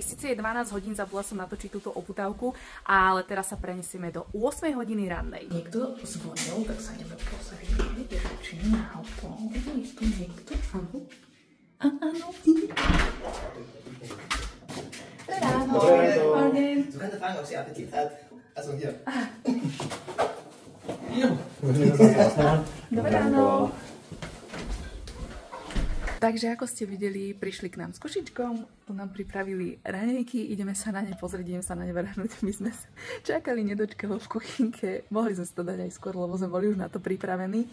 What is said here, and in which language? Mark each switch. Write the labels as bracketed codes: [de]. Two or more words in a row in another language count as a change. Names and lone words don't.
[sk] Sice je 12 hodín, zabudla som natočiť túto oputávku, ale teraz sa prenesieme do 8 hodiny rannej. Niekto zvonil, tak sa ideme pozrieť, či náhodou. Je tu niekto? Áno. Áno. Dobré ráno. [de] Du kannst fragen, ob sie Appetit hat. Also hier. [sk] Dobré ráno. Takže ako ste videli, prišli k nám s košičkom, tu nám pripravili raňajky, ideme sa na ne pozrieť, ideme sa na ne vrhnúť. My sme čakali nedočkavo v kuchynke, mohli sme si to dať aj skôr, lebo sme boli už na to pripravení.